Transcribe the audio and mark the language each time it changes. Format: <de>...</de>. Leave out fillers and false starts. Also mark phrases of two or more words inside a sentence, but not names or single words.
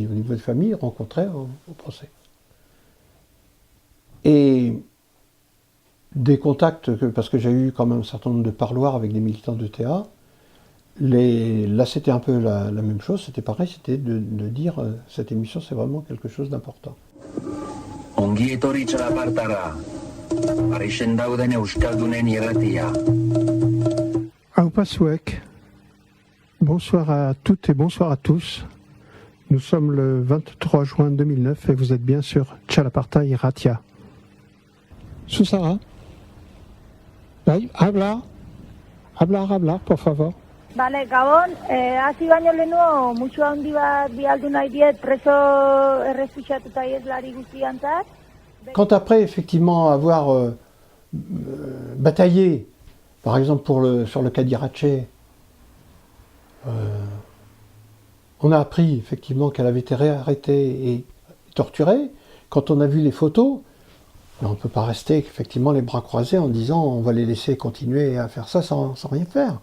<fr>Au niveau des familles rencontrées au procès. Et des contacts, parce que j'ai eu quand même un certain nombre de parloirs avec des militants de TA, là c'était un peu la même chose, c'était pareil, c'était de dire cette émission c'est vraiment quelque chose d'important.</fr> <eu>Ongi etorri Txalapartara, Parisen dauden euskaldunen irratia. Aupasuek,</eu> <fr>bonsoir à toutes et bonsoir à tous. Nous sommes le 23 juin 2009 et vous êtes bien sur Txalaparta Irratia.</fr> <es>Susana, habla, por favor.</es> <eu>Bale, Gabon, hasi baino lehenago musu handi bat bialdu nahi diet preso errefuxiatuta ieslari guztiantzat.</eu> <fr>Quand après, effectivement, avoir bataillé, par exemple sur le cas d'Irache, on a appris effectivement qu'elle avait été réarrêtée et torturée. Quand on a vu les photos, on ne peut pas rester effectivement les bras croisés en disant on va les laisser continuer à faire ça sans rien faire.</fr>